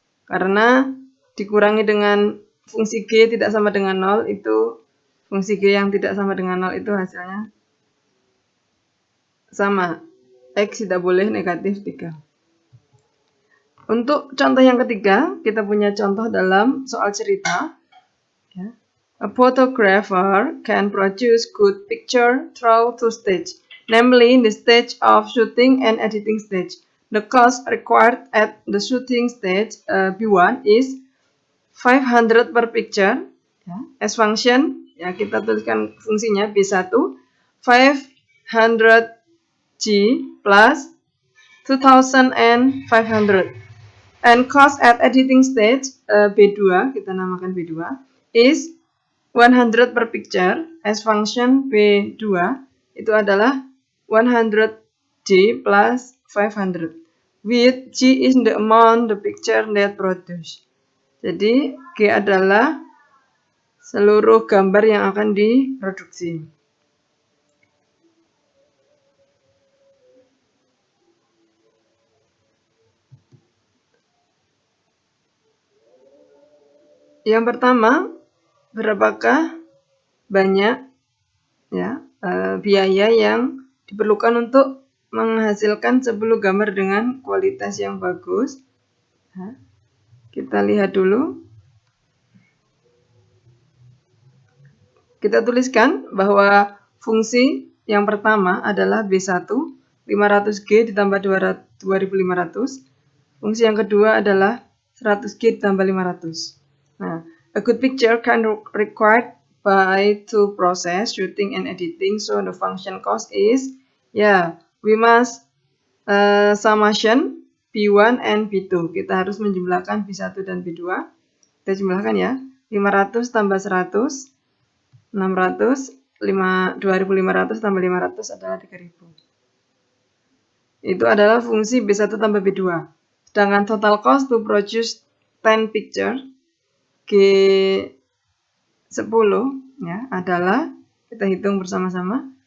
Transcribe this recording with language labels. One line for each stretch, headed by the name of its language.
Indonesian: Karena dikurangi dengan fungsi G tidak sama dengan 0, itu fungsi G yang tidak sama dengan 0 itu hasilnya sama. X tidak boleh negatif 3. Untuk contoh yang ketiga, kita punya contoh dalam soal cerita. Ya.
English: A photographer can produce good picture through two stages, namely the stage of shooting and editing stage. The cost required at the shooting stage B1 is 500 per picture.
Indonesian: Ya.
English: As function,
Indonesian: ya kita tuliskan fungsinya B1, 500G plus 2500.
English: And cost at editing stage B2,
Indonesian: kita namakan B2,
English: is 100 per picture. As function B2
Indonesian: itu adalah
English: 100G plus 500. With G is the amount the picture that produced.
Indonesian: Jadi G adalah seluruh gambar yang akan diproduksi. Yang pertama, berapakah banyak ya biaya yang diperlukan untuk menghasilkan 10 gambar dengan kualitas yang bagus? Ya, kita lihat dulu. Kita tuliskan bahwa fungsi yang pertama adalah B1, 500G ditambah 2500. Fungsi yang kedua adalah 100G ditambah 500.
English: Nah, a good picture can required by two process, shooting and editing. So the function cost is, we must summation B1 and B2.
Indonesian: Kita harus menjumlahkan B1 dan B2. Kita jumlahkan ya. 500 tambah 100, 600, 2500 tambah 500 adalah 3000. Itu adalah fungsi B1 tambah B2. Sedangkan
English: total cost to produce 10 picture
Indonesian: G10 ya adalah, kita hitung bersama-sama,